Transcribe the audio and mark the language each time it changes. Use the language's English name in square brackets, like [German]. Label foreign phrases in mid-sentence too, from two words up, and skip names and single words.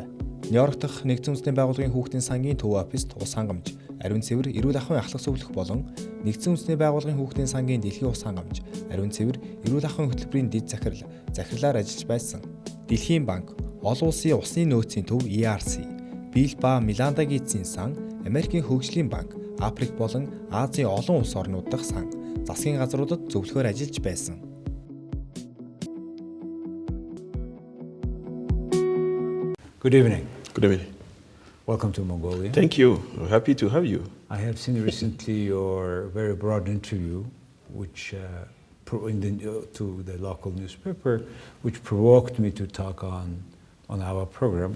[Mongolian] Нью-Йорк дахь нэгдсэн улсын байгууллагын Хүүхдийн Сангийн төв оффист ус хангамж, ариун цэвэр эрүүл ахуйн ахлах зөвлөх болон нэгдсэн улсын байгууллагын Хүүхдийн Сангийн дэлхийн ус хангамж, ариун цэвэр эрүүл ахуйн хөтөлбөрийн дэд захирлаар ажиллаж байсан. Дэлхийн банк, олон улсын усны нөөцийн төв ERC, Бил ба Миландагийн эзэн сан, Америкийн хөгжлийн банк, Африк болон Азийн олон улс орнууд дахь сан, засгийн газруудад зөвлөхөөр ажиллаж байсан. [English] Good evening. Good evening. Welcome to Mongolia. Thank you. We're happy to have you. I have seen recently your very broad interview, which to the local newspaper, which provoked me to talk on our program.